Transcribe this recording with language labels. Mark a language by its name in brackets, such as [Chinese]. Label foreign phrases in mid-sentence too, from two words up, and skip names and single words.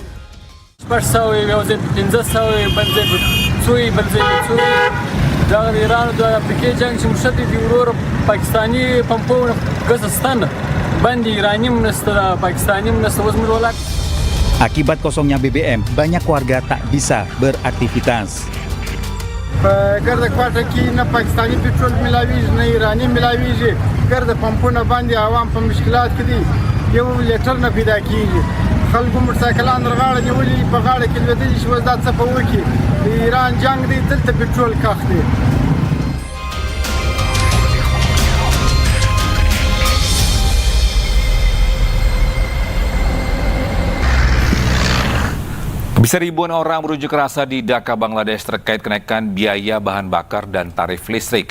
[Indonesian] Akibat kosongnya BBM, banyak warga tak bisa beraktivitas. [Pashto] ګرد کوټه کې نه پاکستاني پټرول ملاویږي نه ایرانی ملاویږي ګرد پمپونه باندې عوام په مشکلات کې دي یو لیټر نه پیدا کیږي خلکو موټرسایکلان رغاړه نیولې په غاړه کې لوېدلي چې وزدا څه په وکړي د ایران جنگ دی دلته پټرول کاخ دی. [Indonesian] Bisa ribuan orang berunjuk rasa di Dhaka, Bangladesh terkait kenaikan biaya bahan bakar dan tarif listrik.